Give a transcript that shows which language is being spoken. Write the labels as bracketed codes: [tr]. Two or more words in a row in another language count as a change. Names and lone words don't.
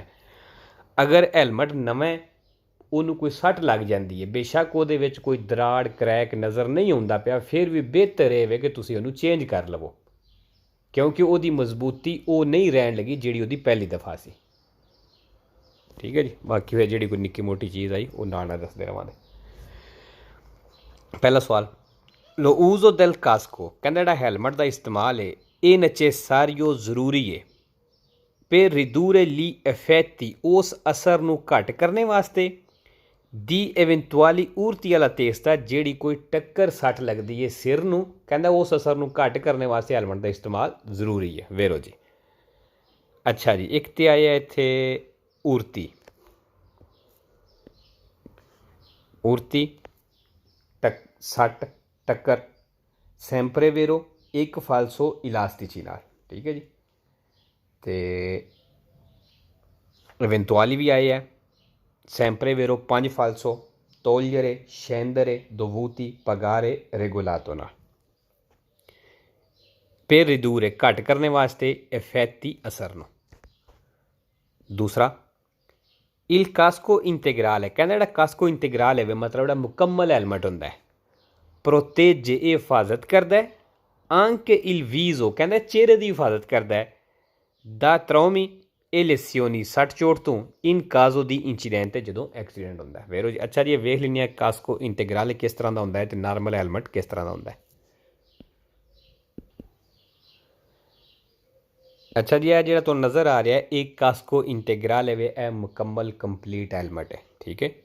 [pa] ਅਗਰ ਹੈਲਮਟ ਨਵਾਂ ਉਹਨੂੰ ਕੋਈ ਸੱਟ ਲੱਗ ਜਾਂਦੀ ਹੈ, ਬੇਸ਼ੱਕ ਉਹਦੇ ਵਿੱਚ ਕੋਈ ਦਰਾੜ ਕਰੈਕ ਨਜ਼ਰ ਨਹੀਂ ਆਉਂਦਾ ਪਿਆ, ਫਿਰ ਵੀ ਬਿਹਤਰ ਇਹ ਵੇ ਕਿ ਤੁਸੀਂ ਉਹਨੂੰ ਚੇਂਜ ਕਰ ਲਵੋ, ਕਿਉਂਕਿ ਉਹਦੀ ਮਜ਼ਬੂਤੀ ਉਹ ਨਹੀਂ ਰਹਿਣ ਲੱਗੀ ਜਿਹੜੀ ਉਹਦੀ ਪਹਿਲੀ ਦਫਾ ਸੀ, ਠੀਕ ਹੈ ਜੀ। ਬਾਕੀ ਫਿਰ ਜਿਹੜੀ ਕੋਈ ਨਿੱਕੀ ਮੋਟੀ ਚੀਜ਼ ਆਈ ਉਹ ਨਾਲ ਦੱਸਦੇ ਰਹਾਂਗੇ। ਪਹਿਲਾ ਸਵਾਲ, [it] lo uso del casco, [pa] ਕਹਿੰਦਾ ਜਿਹੜਾ ਹੈਲਮਟ ਦਾ ਇਸਤੇਮਾਲ ਹੈ ਇਹ ਨੈਸੈਸਾਰੀਓ ਜ਼ਰੂਰੀ ਹੈ [it] per ridurre gli effetti, [pa] ਉਸ ਅਸਰ ਨੂੰ ਘੱਟ ਕਰਨੇ ਵਾਸਤੇ, ਦੀ [it] eventuali urti alla testa, [pa] ਜਿਹੜੀ ਕੋਈ ਟੱਕਰ ਸੱਟ ਲੱਗਦੀ ਹੈ ਸਿਰ ਨੂੰ, ਕਹਿੰਦਾ ਉਸ ਅਸਰ ਨੂੰ ਘੱਟ ਕਰਨੇ ਵਾਸਤੇ ਹੈਲਮਟ ਦਾ ਇਸਤੇਮਾਲ ਜ਼ਰੂਰੀ ਹੈ। ਵੇਰੋ ਜੀ। ਅੱਛਾ ਜੀ, ਇੱਕ ਤੇ ਆਇਆ ਇੱਥੇ ਉਰਤੀ, ਸੱਟ, ਟੱਕਰ, [it] sempre vero, [pa] ਇੱਕ ਫਾਲਸੋ ਇਲਾਸਟਿਚੀ ਨਾਲ, ਠੀਕ ਹੈ ਜੀ। ਅਤੇ ਇਵੈਂਟੁਆਲੀ ਵੀ ਆਏ ਹੈ, [it] sempre vero [pa] 5 ਫਾਲਸੋ, [it] togliere, scendere, dovuti, pagare, regolato [pa] ਨਾਲ। [it] per ridurre, [pa] ਘੱਟ ਕਰਨੇ ਵਾਸਤੇ, effetti, ਅਸਰ ਨੂੰ। ਦੂਸਰਾ, [it] il casco integrale, [pa] ਕਹਿੰਦਾ ਜਿਹੜਾ [it] casco integrale [pa] ਹੈ ਮਤਲਬ ਜਿਹੜਾ ਮੁਕੰਮਲ ਹੈਲਮਟ ਹੁੰਦਾ ਹੈ, protegge, ਇਹ ਹਿਫਾਜ਼ਤ ਕਰਦਾ ਹੈ, [it] anche il viso, [pa] ਕਹਿੰਦਾ ਚਿਹਰੇ ਦੀ ਹਿਫਾਜ਼ਤ ਕਰਦਾ ਹੈ, [it] da traumi e lesioni, [pa] ਸੱਟ ਚੋਟ ਤੋਂ, [it] in caso di incidente, [pa] ਜਦੋਂ ਐਕਸੀਡੈਂਟ ਹੁੰਦਾ ਹੈ। ਵੇਰੋ ਜੀ। ਅੱਛਾ ਜੀ, ਇਹ ਵੇਖ ਲੈਂਦੇ ਹਾਂ [it] casco integrale [pa] ਕਿਸ ਤਰ੍ਹਾਂ ਦਾ ਹੁੰਦਾ ਹੈ ਅਤੇ ਨਾਰਮਲ ਹੈਲਮਟ ਕਿਸ ਤਰ੍ਹਾਂ ਦਾ ਹੁੰਦਾ ਹੈ। ਅੱਛਾ ਜੀ, ਇਹ ਜਿਹੜਾ ਤੁਹਾਨੂੰ ਨਜ਼ਰ ਆ ਰਿਹਾ ਇਹ [it] casco integrale [pa] ਹੈ, ਇਹ ਮੁਕੰਮਲ ਕੰਪਲੀਟ ਹੈਲਮਟ ਹੈ, ਠੀਕ ਹੈ।